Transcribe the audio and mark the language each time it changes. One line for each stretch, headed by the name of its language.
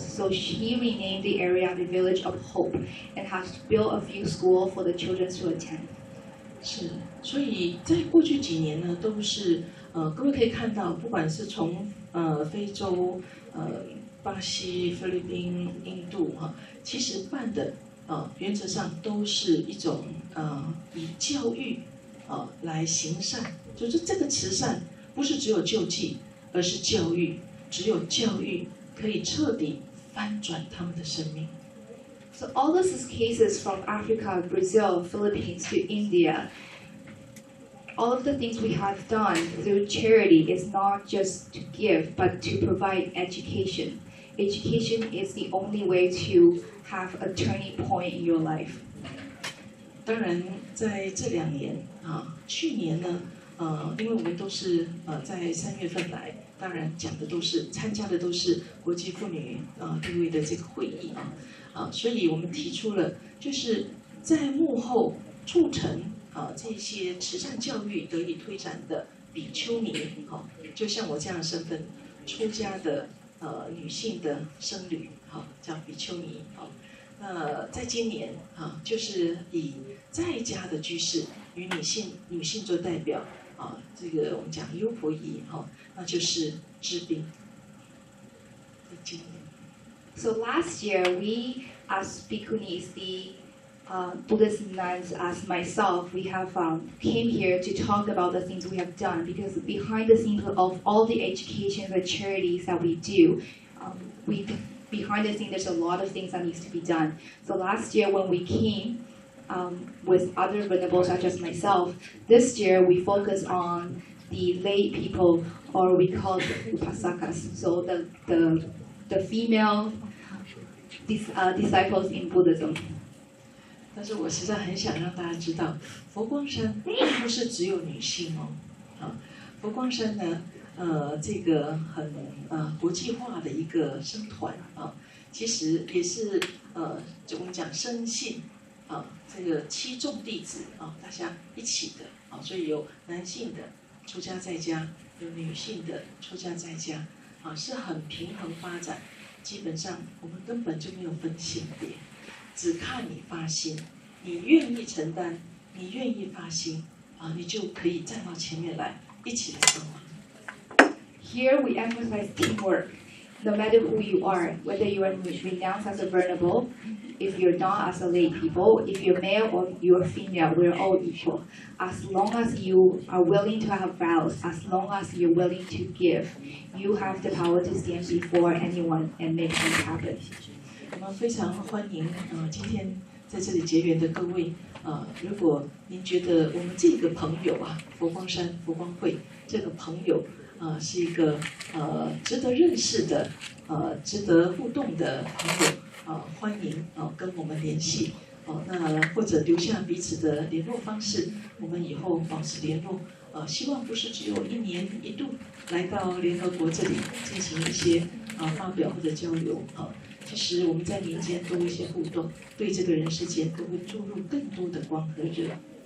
English: So she renamed the area the Village of Hope and has built a few schools for the children to attend.
Chinese: 是，所以在过去几年呢，都是各位可以看到，不管是从非洲、巴西、菲律宾、印度其实办的原则上都是一种以教育来行善，就是这个慈善不是只有救济，而是教育，只有教育可以彻底翻转他们的生命。
English: So all these cases from Africa, Brazil, Philippines to India, all of the things we have done through charity is not just to give, but to provide education. Education is the only way to have a turning point in your life.
Chinese: 当然，在这2年去年呢，因为我们都是在3月份来。当然讲的都是参加的都是国际妇女地位的这个会议所以我们提出了就是在幕后促成这些慈善教育得以推展的比丘尼就像我这样的身份出家的女性的僧侣叫比丘尼那在今年就是以在家的居士与女性做代表这个我们讲优婆夷那就是治病。
English: So last year, we as bhikkhunis, the Buddhist nuns, as myself, we have came here to talk about the things we have done because behind the scenes of all the education, the charities that we do, behind the scenes there's a lot of things that needs to be done. So last year when we came with other venerables such as myself, this year we focus on the lay people, or we call them upasakas, so the female disciples in Buddhism.
Chinese: 但是我实在很想让大家知道，佛光山并不是只有女性佛光山呢，这个很国际化的一个僧团其实也是我们讲生信这个7众弟子大家一起的所以有男性的出家在家，有女性的出家在家是很平衡发展。基本上我们根本就没有分性别，只看你发心，你愿意承担，你愿意发心你就可以站到前面来，一起来帮忙。
English: Here we emphasize teamwork. No matter who you are, whether you are renounced as a venerable, if you're not as a lay people, if you're male or you're female, we're all equal. As long as you are willing to have vows, as long as you're willing to give, you have the power to stand before anyone and make things happen.
Chinese: 我们非常欢迎今天在这里结缘的各位如果您觉得我们这个朋友佛光山佛光会这个朋友是一个值得认识的值得互动的朋友欢迎跟我们联系那或者留下彼此的联络方式，我们以后保持联络希望不是只有1年1度来到联合国这里进行一些发表或者交流其实我们在民间多一些互动，对这个人世间都会注入更多的光和热。